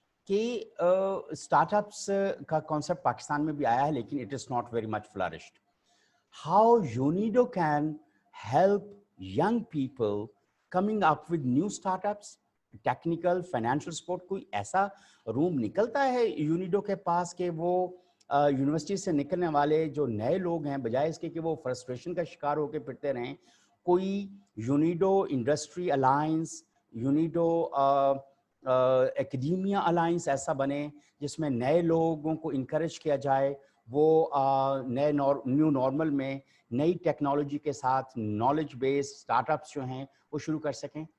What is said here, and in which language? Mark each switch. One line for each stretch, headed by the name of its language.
Hindi: कि स्टार्टअप्स का कॉन्सेप्ट पाकिस्तान में भी आया है, लेकिन
English: It is not very much flourished. How UNIDO can help young people coming up with new startups, technical, financial support.
Hindi: कोई ऐसा रूम निकलता है UNIDO के पास कि वो यूनिवर्सिटी से निकलने वाले जो नए लोग हैं, बजाय इसके कि वो फ्रस्ट्रेशन का शिकार होकर फिरते रहें, कोई UNIDO industry alliance, UNIDO academia alliance ऐसा बने जिसमें नए लोगों को इनकरेज किया जाए, वो नए न्यू नॉर्मल में नई टेक्नोलॉजी के साथ नॉलेज बेस्ड स्टार्टअप्स जो हैं वो शुरू कर सकें.